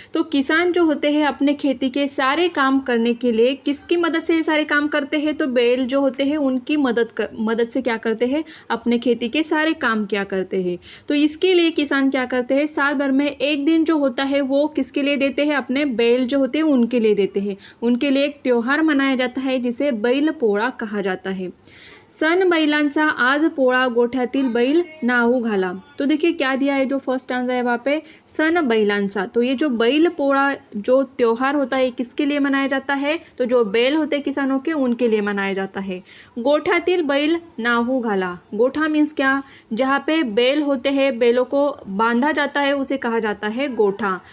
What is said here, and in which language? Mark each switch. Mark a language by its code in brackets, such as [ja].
[hi] तो किसान जो होते हैं अपने खेती के सारे काम करने के लिए किसकी मदद से ये सारे काम करते हैं? तो बैल जो होते हैं उनकी मदद से क्या करते हैं, अपने खेती के सारे काम क्या करते हैं। तो इसके लिए किसान क्या करते हैं, साल भर में एक दिन जो होता है वो किसके लिए देते हैं, अपने बैल जो होते हैं उनके लिए देते हैं। उनके लिए एक त्योहार मनाया जाता है जिसे बैल पोळा कहा जाता है। [mr] सण बैलांचा आज पोळा गोठ्यातील बैल नाहू घाला। [hi] तो देखिए क्या दिया है, जो फर्स्ट आंसर है वहाँ पे [mr] सण बैलांचा। [hi] तो ये जो बैल पोळा जो त्योहार होता है किसके लिए मनाया जाता है? तो जो बैल होते हैं किसानों के उनके लिए मनाया जाता है। [mr] गोठ्यातील बैल नाहू घाला। [hi] गोठा मीन्स क्या? जहाँ पे बैल होते हैं, बैलों को बांधा जाता है उसे कहा जाता है गोठा।